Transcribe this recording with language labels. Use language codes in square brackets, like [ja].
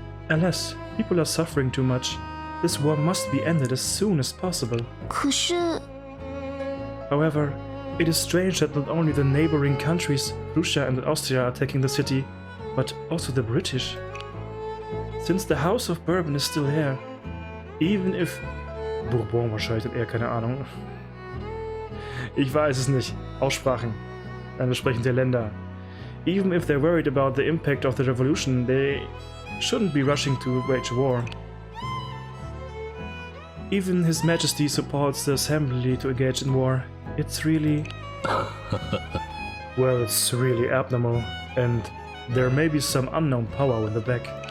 [en] Alas, people are suffering too much. This war must be ended as soon as possible. [zh] 可是， [en] However, it is strange that not only the neighboring countries, Prussia and Austria, are attacking the city, but also the British. Since the House of Bourbon is still here, even if... [de] Bourbon wahrscheinlich, eher keine Ahnung. Ich weiß es nicht. Aussprachen. Entsprechend der Länder. [en] Even if they're worried about the impact of the revolution, they shouldn't be rushing to wage war. Even His Majesty supports the Assembly to engage in war. It's really... Well, it's really abnormal, and there may be some unknown power in the back.